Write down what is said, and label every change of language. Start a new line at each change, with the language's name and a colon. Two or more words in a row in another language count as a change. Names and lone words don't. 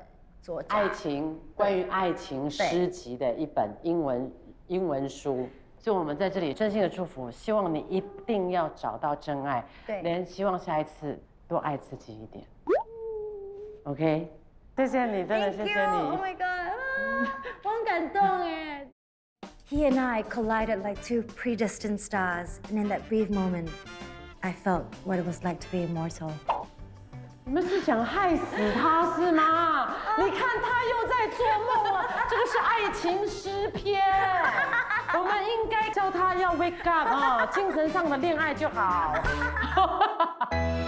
Chinese: 关于爱情诗集的一本英文书，所以我们在这里真心的祝福，希望你一定要找到真爱，对，连希望下一次多爱自己一点。OK， 谢谢你，真的谢谢你。
English: Oh my god，
Chinese: 我很感动哎。
English: He and I collided like two predestined stars, and in that brief moment, I felt what it was like to be immortal.
Chinese: 你们是想害死他是吗？你看他又在做梦了，这个是爱情诗篇。我们应该叫他要
English: wake up
Chinese: 啊，精神上的恋爱就好。